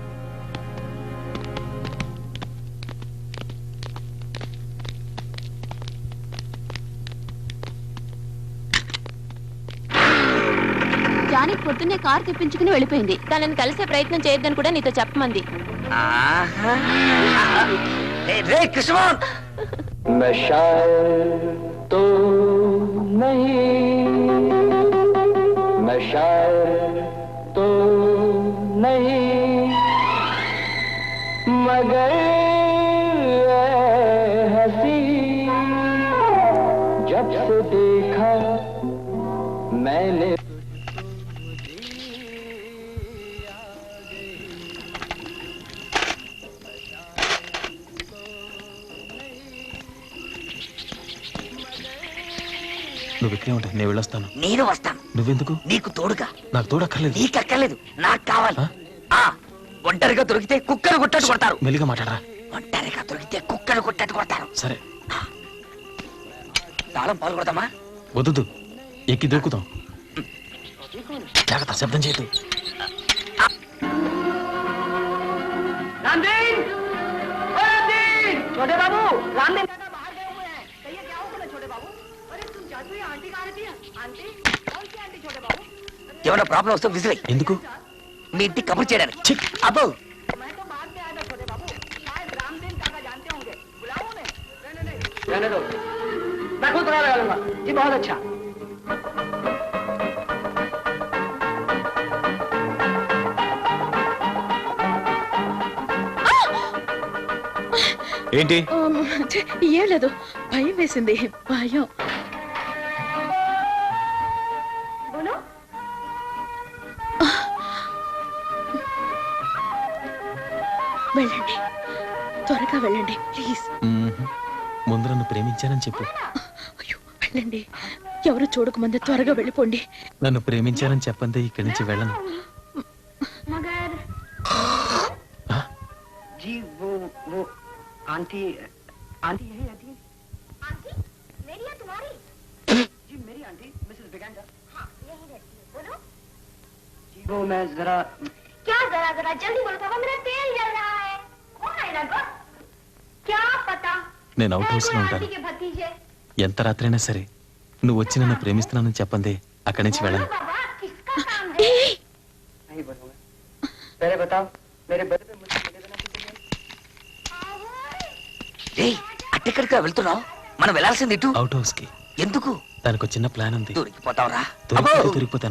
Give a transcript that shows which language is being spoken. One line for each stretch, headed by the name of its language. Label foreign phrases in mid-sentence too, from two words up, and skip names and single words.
Telugu: జానకి పొద్దున్నే కారు తెప్పించుకుని వెళ్ళిపోయింది. తనని కలిసే ప్రయత్నం చేయొద్దని కూడా నీతో చెప్పమంది. రే కృష్ణమోహన్,
Hindi: मैं शायर तो नहीं, मैं शायर तो नहीं, मगर हंसी जब से देखा मैंने
Telugu: నువ్వు ఇక్కడే ఉంటా, నేను వెళ్ళొస్తాను. నేను వస్తాను. నువ్వెందుకు? నీకు తోడుగా. నాకు తోడక్కర్లేదు. నీకు అక్కర్లేదు, నాకు కావాలి. ఆ? ఒంటరిగా దొరికితే కుక్కలు కొట్టట్టు కొడతారు. మెల్లిగా మాట్లాడరా. ఒంటరిగా దొరికితే కుక్కలు కొట్టట్టు కొడతారు. సరే, తాళం పాలు కొడతామా? వద్దు, ఎక్కి దూకుతాం. జాగ్రత్త, శబ్దం చేయదు.
Hindi: छोटे बाबू, रामदेव काका बाहर गए हुए हैं. कहिए क्या हो गया छोटे बाबू? अरे तुम जादू या आंटी कहाँ रहती है? आंटी? कौन सी आंटी छोटे बाबू?
Telugu: ఏమైనా ప్రాబ్లం వస్తే విసిరే. ఎందుకు? మీ ఇంటికి కబుర్ చేయడానికి. ఛీ! అబ్బో,
Hindi: मैं तो बाद में आया था छोटे बाबू. शायद रामदेव काका जानते होंगे. बुलाओ उन्हें. नहीं. रहने दो. मैं खुद पता लगा लूंगा. जी बहुत अच्छा.
Telugu: ఏంటి? ఏం లేదు, భయం వేసింది. భయం. వెళ్ళండి, త్వరగా వెళ్ళండి ప్లీజ్. ముందు నన్ను ప్రేమించానని చెప్పు. అయ్యో వెళ్ళండి, ఎవరు చూడకముందే త్వరగా వెళ్ళిపోండి. నన్ను ప్రేమించానని చెప్పందే ఇక్కడి నుంచి వెళ్ళను.
Hindi: जी वो आंटी आंटी यही रहती है? आंटी मेरी या तुम्हारी? जी मेरी आंटी मिसेस बिगेंडर. हाँ यही रहती है. बोलो. जी वो मैं जरा क्या जरा जरा जल्दी बोलो पापा, मेरा तेल जल रहा है. कौन है ना गो? क्या पता.
Telugu: నేను
English: out house
Telugu: లో
Hindi: कोई
Telugu: ఉంటాను.
Hindi: आंटी के भतीजे.
Telugu: ఎంత రాత్రైనా సరే నువ్వు వచ్చి నన్ను ప్రేమిస్తున్నానని చెప్పందే అక్కడి నుంచి వెళ్ళను.
Hindi: बोलो बाबा, किसका काम है? नहीं बोलूंगा. पहले बताओ मेरे बदले में मुझे मिलेगा ना किसी ने?
Telugu: రేయ్, అట్టెక్కడికి వెళ్తున్నావు? మనం వెళ్ళాల్సింది ఇటు.
English: out house
Telugu: కి. ఎందుకు? దానికి ఒక చిన్న ప్లాన్ ఉంది. దొరికిపోతావురా? దొరికిపోతాను.